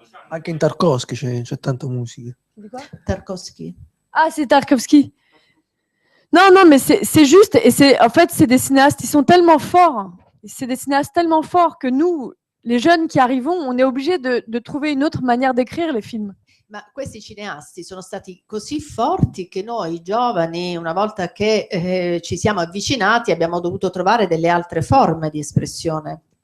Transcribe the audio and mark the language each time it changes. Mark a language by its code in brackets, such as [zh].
[it] Anche in Tarkovsky c'è tanta musica. Tarkovsky. [fr] Ah, c'est Tarkovsky. Non, non, mais c'est juste, et en fait, c'est des cinéastes, ils sont tellement forts, c'est des cinéastes tellement forts que nous, les jeunes qui arrivons, on est obligés de trouver une autre manière d'écrire les films. [it] Ma questi cineasti sono stati così forti che noi giovani, una volta che ci siamo avvicinati, abbiamo dovuto trovare delle altre forme di espressione.